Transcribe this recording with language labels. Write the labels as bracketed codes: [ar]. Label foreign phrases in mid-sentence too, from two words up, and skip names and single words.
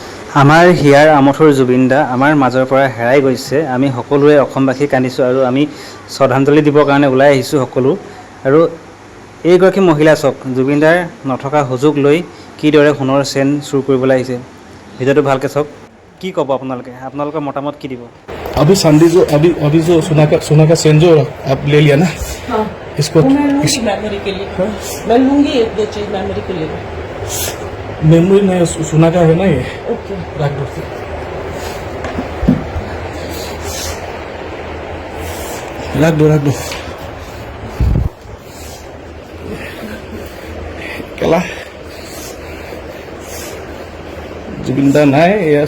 [as] আমাৰ হিয়াৰ আমঠুৰ জুবিন দা আমাৰ মাজৰ পৰা হেৰাই গৈছে। আমি সকলোৱে অসমবাসী কান্দিছোঁ আৰু আমি শ্ৰদ্ধাঞ্জলি দিবৰ কাৰণে ওলাই আহিছোঁ সকলো। আৰু এইগৰাকী মহিলা চাওক, জুবিন দাৰ নথকা সুযোগ লৈ কিদৰে সোণৰ চেন চুৰ কৰিবলৈ আহিছে। ভিডিঅ'টো ভালকৈ চাওক। কি ক'ব আপোনালোকৰ মতামত কি দিব? [hi] अभी संडे जो अभी जो सोना का सेन जो आप ले लिया ना, हाँ, इसको वो मैं लूंगी मेमोरी के लिए। मैं लूंगी एक दो चीज मेमोरी के लिए। मेमोरी नहीं, सोना का है ना ये, ओके रख दो। रख दो केला जुबिंदा नहीं या